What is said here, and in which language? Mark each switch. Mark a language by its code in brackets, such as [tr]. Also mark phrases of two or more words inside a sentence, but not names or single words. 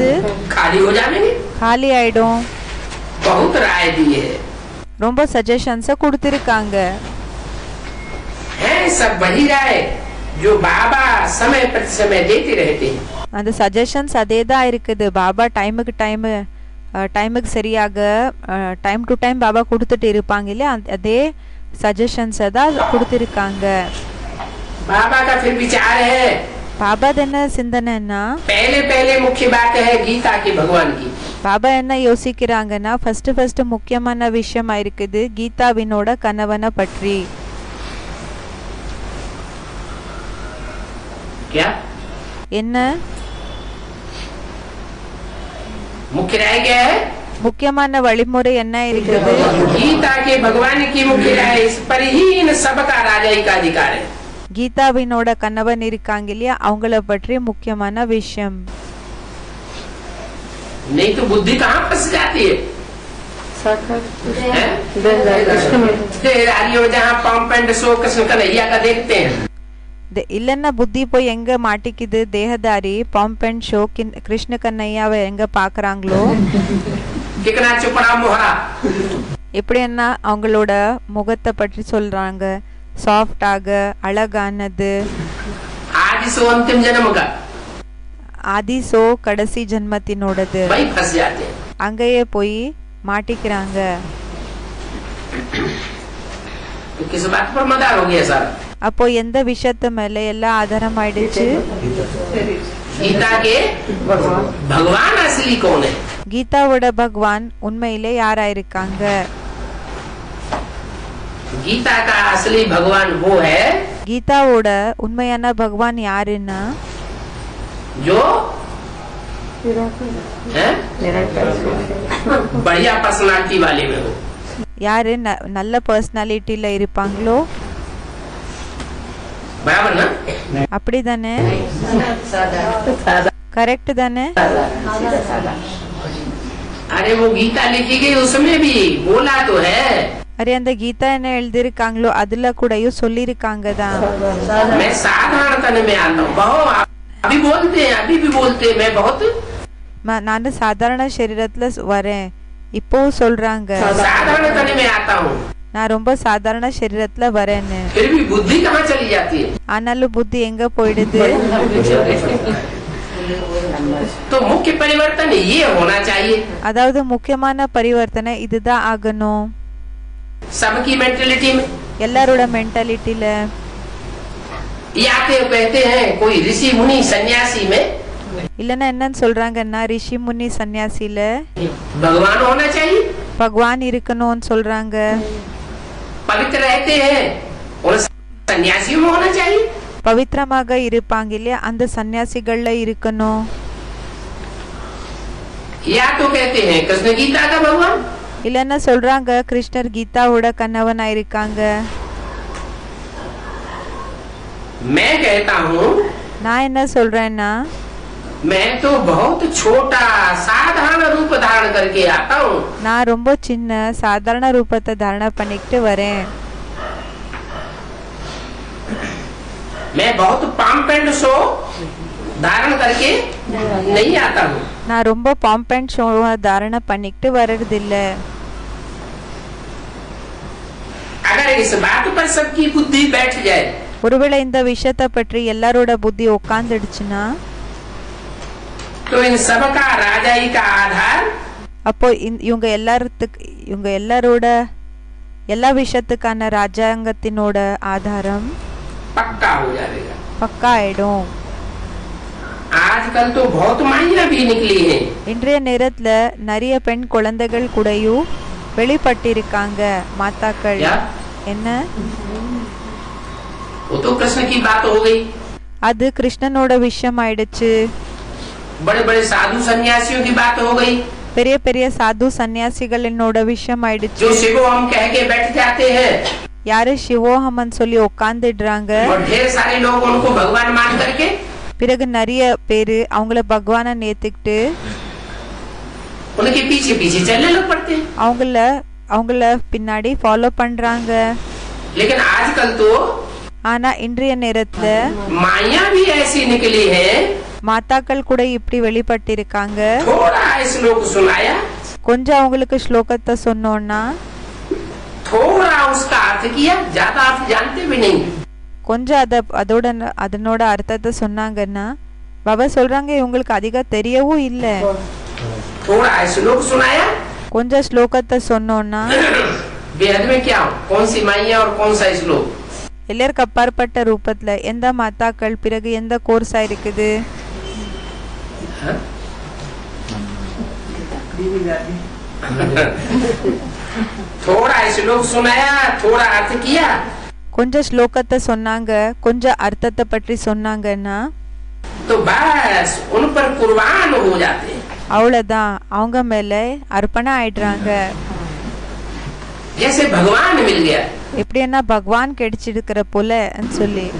[hi] खाली हो जाएंगे. [ta] காலி ஆயிடும். [hi] बहुत राय दी है, [ta] ரொம்ப சஜஷன்ஸ கொடுத்திருக்காங்க. [hi] है सब वही राय जो बाबा समय प्रति समय देते रहते हैं. [ta] அந்த சஜஷன்ஸ் அதே தான் இருக்குது. பாபா டைமுக்கு சரியாக [en] time to time [ta] பாபா கொடுத்துட்டு இருப்பாங்க இல்லையா, அதே சஜஷன்ஸை தான் கொடுத்துருக்காங்க. [hi] बाबा का फिर विचार है, [ta] பாபா என்ன சிந்தனைன்னா, [hi] पहले मुख्य बात है गीता की, भगवान की. [ta] பாபா என்ன யோசிக்கிறாங்கன்னா, ஃபர்ஸ்ட் முக்கியமான விஷயமா இருக்குது கீதாவினோட கணவனை பற்றி. [hi] क्या [ta] என்ன [hi] मुख्य राय क्या है? [ta] முக்கியமான வழிமுறை என்ன இருக்குது? [hi] गीता के भगवान की मुख्य राय, इस पर ही इन सबका राजाई का अधिकार है. [ta] கீதாவினோட கணவன் இருக்காங்க இல்லையா, அவங்கள பற்றி मुख्यமான விஷயம். [hi] नहीं तो बुद्धि कहाँ फंस जाती है? जहाँ [en] pomp and show [hi] कृष्ण कन्हैया का देखते हैं, [ta] இல்லைன்னா புத்தி போய் எங்க மாட்டிக்குது, தேகதாரி [en] pomp and show [ta] கிருஷ்ண கண்ணையாவை எங்க பாக்குறாங்களோ [hi] कितना चुपड़ा मोहरा [ta] எப்படின்னா அவங்களோட முகத்தை பற்றி சொல்றாங்க, சாஃப்டாக அழகானது, [hi] आदि सो अंतिम जन्म का [ta] ஆதிசோ கடைசி ஜென்மத்தினோடது. [hi] वही फंस जाते हैं। [ta] அங்கேயே போய் மாட்டிக்கிறாங்க. [hi] तो किस बात पर मदार हो गया सारा? [ta] அப்போ எந்த விஷயத்து மேல எல்லாம் ஆதாரம் ஆயிடுச்சு? [hi] गीता के भगवान असली कौन है? [ta] கீதாவோட பகவான் உண்மையிலே யாரா இருக்காங்க? [hi] गीता का असली भगवान वो है [ta] கீதாவோட உண்மையான பகவான் யாருன்னா [hi] जो है बढ़िया पर्सनालिटी वाले में हो। [ta] யாரு நல்ல பர்சனாலிட்டில இருப்பாங்களோ, [hi] बराबर ना? [ta] அப்படிதானே? கரெக்ட் தானே? [hi] अरे वो गीता लिखी गई उसमें भी बोला तो है। [ta] அரே அந்த கீதா என்ன எழுதிருக்காங்களோ அதுல கூடயும் சொல்லிருக்காங்க தான். [hi] मैं साधारण तन में आता हूँ, बहुत अभी बोलते हैं, अभी भी बोलते हैं, मैं बहुत [ta] நான் சாதாரண சரீரத்துல வரேன் இப்போ சொல்றாங்க, [hi] साधारण तन में आता हूँ, [ta] நான் ரொம்ப சாதாரண சரீரத்துல வரேன்னு. [hi] फिर भी बुद्धि कहाँ चली जाती है? [ta] ஆனாலும் புத்தி எங்க போயிடுது? [hi] तो मुख्य परिवर्तन ये होना चाहिए। [ta] அதாவது முக்கியமான பரிவர்த்தனை இதுதான் ஆகணும். [hi] सबकी मेंटेलिटी में [ta] எல்லாரோட மென்டாலிட்டில [hi] आते कहते हैं कोई ऋषि मुनि सन्यासी में [ta] இல்லன்னா என்னன்னு சொல்றாங்கன்னா ரிஷி முனி சன்னியாசில [hi] भगवान होना चाहिए, [ta] பகவான் இருக்கணும்னு சொல்றாங்க. [hi] पवित्र रहते हैं और सन्यासियों में होना चाहिए। [ta] பவித்திரமாக இருப்பாங்க இல்லையா, அந்த சன்னியாசிகள்ல இருக்கணும். [hi] या तो कहते हैं कृष्ण गीता का भगवान, [ta] இல்லன்னா சொல்றாங்க கிருஷ்ணர் கீதாவோட கணவனா இருக்காங்க. [hi] मैं कहता हूँ [ta] நான் என்ன சொல்றேன்னா [hi] मैं तो बहुत छोटा साधारण रूप धारण करके आता हूँ। [ta] நான் ரொம்ப சின்ன சாதாரண ரூபத்தை தாரண பண்ணிக்கிட்டு வரேன். [hi] मैं बहुत [en] pomp and show [hi] धारण करके नहीं आता हूँ। [ta] நான் ரொம்ப [en] pomp and show [ta] தாரண பண்ணிக்கிட்டு வர்றது இல்ல. [hi] अगर इस बात पर सबकी बुद्धि बैठ जाए [ta] ஒருவேளை இந்த விஷயத்தை பற்றி எல்லாரோட புத்தி உட்காந்துடுச்சுன்னா [hi] तो इन सब का राजाई का आधार [ta] அப்போ இவங்க எல்லாரோட எல்லா விஷயத்துக்கான ராஜாங்கத்தினோட ஆதாரம் [hi] पक्का हो जाएगा। [ta] பக்கா ஆயிடும். [hi] आजकल तो बहुत माइयां भी निकली हैं। [ta] இன்றைய நேரத்துல நிறைய பெண் குழந்தைகள் கூடயும் வெளிப்பட்டிருக்காங்க மாதாக்கள். [hi] क्या? [ta] என்ன? [hi] वो तो कृष्ण की बात हो गई। [ta] அது கிருஷ்ணனோட விஷயம் ஆயிடுச்சு. [hi] बड़े बड़े साधु सन्यासियों की बात हो गई [ta] பெரிய பெரிய சாது சன்னியாசிகளோட விஷயம் ஆயிடுச்சு. [hi] जो शिवो हम कह के बैठ जाते हैं [ta] யாரு சிவோஹமன் சொல்லி உட்காந்துடுறாங்க. [hi] और ढेर सारे लोग उनको भगवान मान करके [ta] பிறகு நிறைய பேரு அவங்கள பகவான நேத்துக்கிட்டு [hi] उनके पीछे पीछे चलने लग पड़ते हैं। [ta] அவங்கள பின்னாடி ஃபாலோ பண்றாங்க. [hi] लेकिन आजकल तो [ta] ஆனா இன்றைய நேரத்துல [hi] माया भी ऐसी निकली है। [ta] மாதாக்கள் கூட இப்படி வெளிப்பட்டிருக்காங்க. [hi] थोड़ा श्लोक सुनाया, [ta] கொஞ்சம் அவங்களுக்கு ஸ்லோகத்தை சொன்னோம்னா [hi] थोड़ा उसका अर्थ किया, ज्यादा अर्थ जानते भी नहीं। [ta] கொஞ்சம் அதனோட அர்த்தத்தை சொன்னாங்கன்னா பாபா சொல்றாங்க இவங்களுக்கு அதிகம் தெரியவும் இல்ல. [hi] थोड़ा श्लोक सुनाया, [ta] கொஞ்சம் ஸ்லோகத்தை சொன்னோம்னா [hi] बेहद में क्या कौन सी माइया और कौन सा श्लोक? [ta] எல்லாருக்கு அப்பாற்பட்ட ரூபத்துல எந்த மாதாக்கள் பிறகு எந்த கோர்ஸா இருக்குது? [hi] थोड़ा श्लोक सुनाया, थोड़ा अर्थ किया, [ta] கொஞ்சம் ஸ்லோகத்தை சொன்னாங்க, கொஞ்சம் அர்த்தத்தை பற்றி சொன்னாங்கன்னா [hi] तो बस उन पर कुर्बान हो जाते हैं। [ta] அவ்வளவுதான், அவங்க மேல அர்ப்பணம் ஆயிடுறாங்க. [hi] जैसे भगवान मिल गया। [ta] எப்படின்னா பகவான் கிடைச்சிருக்கிற போலன்னு சொல்லி.